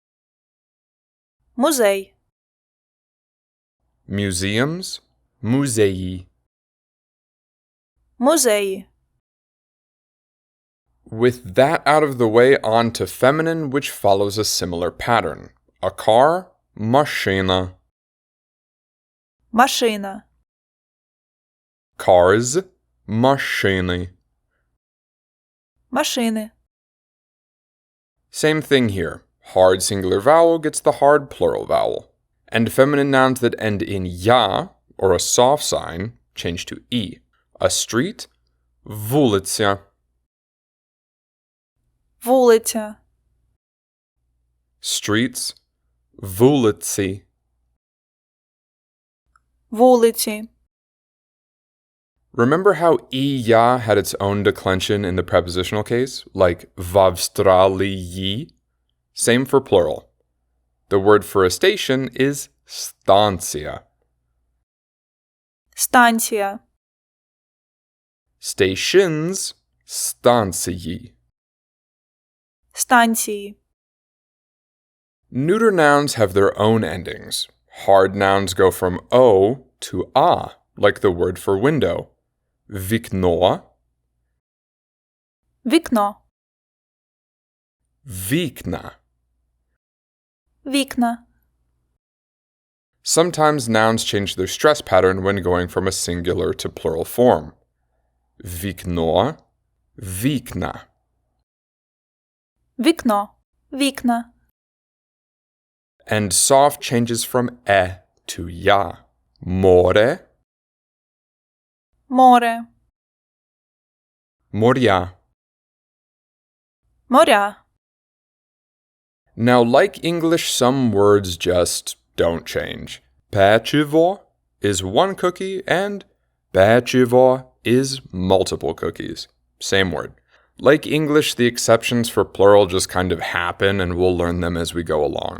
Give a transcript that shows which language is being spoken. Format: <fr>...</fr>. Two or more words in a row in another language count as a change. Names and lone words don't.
<uk>Музей.</uk> <en>Museums, muzei.</en> <uk>Музеї.</uk> <en>With that out of the way, on to feminine, which follows a similar pattern. A car,</en> <uk>машина. Машина.</uk> <en>Cars, машини.</en> <uk>Машини.</uk> <en>Same thing here. Hard singular vowel gets the hard plural vowel. And feminine nouns that end in ya, or a soft sign, change to e. A street,</en> <uk>вулиця. Вулиця.</uk> <en>Streets, вулиці.</en> <uk>Вулиці.</uk> <en>Remember how ya had its own declension in the prepositional case, like</en> <uk>в Австралії?</uk> <en>Same for plural. The word for a station is станція.</en> <uk>Станція.</uk> <en>Stations, станції.</en> <uk>Станції.</uk> <en>Neuter nouns have their own endings. Hard nouns go from o to a, like the word for window.</en> <uk>Вікно, Вікно. вікна. Вікна.</uk> <en>Sometimes nouns change their stress pattern when going from a singular to plural form.</en> <uk>Вікно, вікна. Вікно. Вікна.</uk> <en>And soft changes from e to ya.</en> <uk>Море, Море. моря. Моря.</uk> <en>Now, like English, some words just don't change. Печиво is one cookie and печиво is multiple cookies. Same word. Like English, the exceptions for plural just kind of happen and we'll learn them as we go along.</en>